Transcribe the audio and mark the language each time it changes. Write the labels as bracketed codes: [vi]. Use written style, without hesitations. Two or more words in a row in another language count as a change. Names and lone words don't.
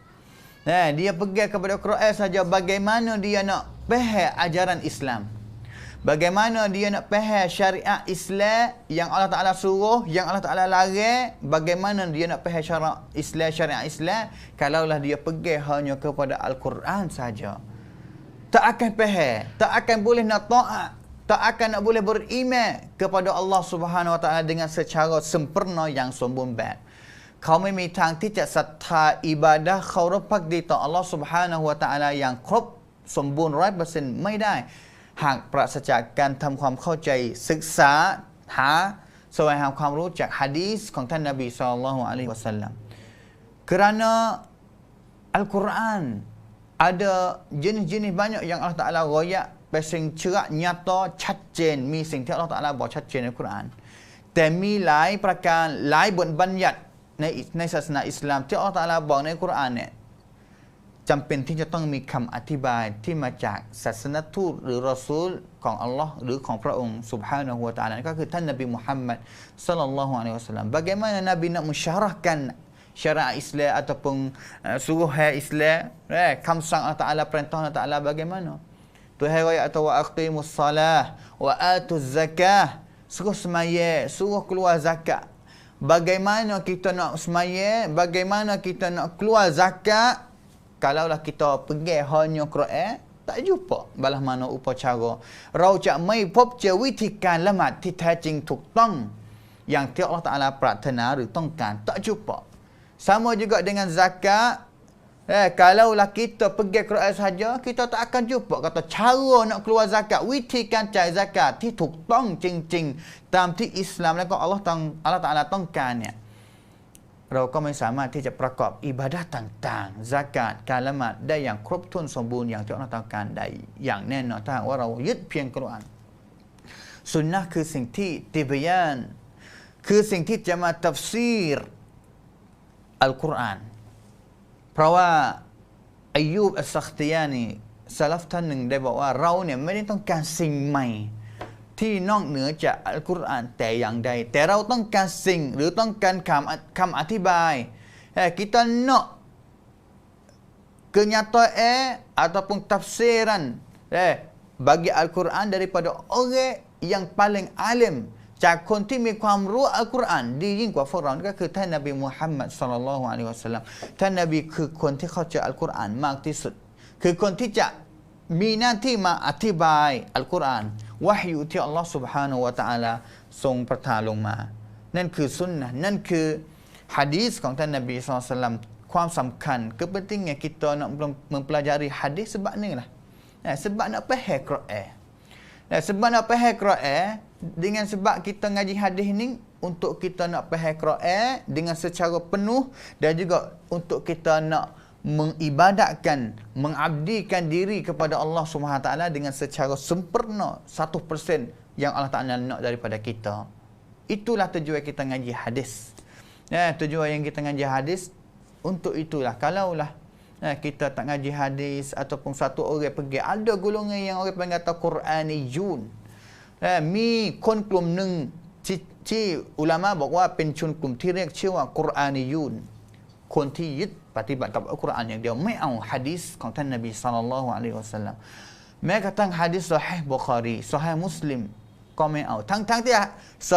[ms] Dia pergi kepada Quran saja, bagaimana dia nak faham ajaran Islam, bagaimana dia nak faham syariat Islam yang Allah Ta'ala suruh, yang Allah Ta'ala larang, bagaimana dia nak faham syariat Islam kalaulah dia pergi hanya kepada Al-Quran saja. Tak akan faham, tak akan boleh nak taat, tak akan nak boleh beriman kepada [ar] الله سبحانه وتعالى [ms] dengan secara sempurna yang sempurna. [th] เขาไม่มีทางที่จะศรัทธาอิบาดะห์เคารพภักดีต่อ [ar] الله سبحانه وتعالى [th] อย่างครบสมบูรณ์ 100% ไม่ได้ หากปราศจากการทำความเข้าใจศึกษาหาแสวงหาความรู้จากหะดีษของท่านนบี [ar] صلى الله عليه وسلم [th] kerana [ms] Al-Quran ada jenis-jenis banyak yang Allah Ta'ala royak [th] เป็นสิ่งเชื่อ [ms] nyata [th] ชัดเจน มีสิ่งที่ Allah Ta'ala บอกชัดเจนในกุรอาน แต่มีหลายประการหลายบทบัญญัติในศาสนาอิสลามที่ Allah Ta'ala บอกในกุรอานเนี่ยจำเป็นที่จะต้องมีคำอธิบายที่มาจากศาสนทูตหรือรอซูลของอัลลอฮ์หรือของพระองค์ [ar] سبحانه وتعالى [th] ก็คือท่านนบีมุฮัมมัด [ar] صلى الله عليه وسلم [ms] bagaimana Nabi nak mensyarahkan syariat Islam ataupun suruhan Islam, kamsang Allah Ta'ala, perintah Allah Ta'ala bagaimana. Tuhan ayat atau [ar] وأقيموا الصلاة وآتوا الزكاة, [ms] suruh semaya, suruh keluar zakat. Bagaimana kita nak semaya, bagaimana kita nak keluar zakat kalaulah kita pergi hanya Quran, tak jumpa balas mana upacara. [th] เราจะไม่พบเจอวิธีการละหมาดที่แท้จริงถูกต้องอย่างที่ Allah Ta'ala ปรารถนาหรือต้องการ [ms] tak jumpa. Sama juga dengan zakat. Kalaulah kita pergi Quran saja, kita tak akan jumpa kata cara nak keluar zakat, [th] วิธีการจ่าย zakat ที่ถูกต้องจริงๆตามที่อิสลามและก็อัลลอฮ์ตะอาลาต้อง การเนี่ย เราก็ไม่สามารถที่จะประกอบอิบาดะห์ต่างๆ zakat การละหมาดได้อย่างครบถ้วนสมบูรณ์อย่างที่อัลลอฮ์ต้อง การได้อย่างแน่นอนถ้าหากว่าเรายึดเพียงกุรอานสุนนะห์คือสิ่งที่ติบยาน คือสิ่งที่จะมาตัฟซีรอัลกุรอาน เพราะว่าอัยยูบอัสซัคติยานีซะลัฟท่านหนึ่งได้บอกว่าเราเนี่ยไม่ได้ต้องการสิ่งใหม่ที่นอกเหนือจากอัลกุรอานแต่อย่างใดแต่เราต้องการสิ่งหรือต้องการคำอธิบาย [ms] kita nak kenyataan ataupun tafsiran bagi Al-Quran daripada orang yang paling alim [th] จากคนที่มีความรู้อัลกุรอานดียิ่งกว่าพวกเราก็คือ ท่านนบีมุฮัมมัด [ar] صلى الله عليه وسلم [th] ท่านนบีคือคนที่เข้าใจอัลกุรอานมากที่สุด คือคนที่จะมีหน้าที่มาอธิบายอัลกุรอานวะฮยูที่อัลลอฮ์ [ar] سبحانه وتعالى [th] ทรงประทานลงมา นั่นคือสุนนะห์นั่นคือหะดีษของท่านนบี [ar] صلى الله عليه وسلم [th] ความสำคัญ [ms] kepentingan kita nak mempelajari hadis sebab ni lah, sebab nak faham Quran. Sebab nak faham Quran, dengan sebab kita ngaji hadis ni untuk kita nak faham Quran dengan secara penuh dan juga untuk kita nak mengibadatkan, mengabdikan diri kepada [ar] الله سبحانه تعالى [ms] dengan secara sempurna 100% yang Allah Taala nak daripada kita. Itulah tujuan kita ngaji hadis. Tujuan yang kita ngaji hadis untuk itulah. Kalaulah kita tak ngaji hadis ataupun satu orang pergi, ada golongan yang orang panggil kata Quraniyun. [th] มีคนกลุ่มหนึ่ง ที่อุลามะบอกว่าเป็นชนกลุ่มที่เรียกชื่อว่ากุรอานียูนคนที่ยึดปฏิบัติกับอัลกุรอานอย่างเดียวไม่เอาหะดีษของท่านนบี [ar] صلى الله عليه وسلم [th] แม้กระทั่งหะดีษซอฮีห์บุคอรีซอฮีห์มุสลิมก็ไม่เอาทั้งที่ซอ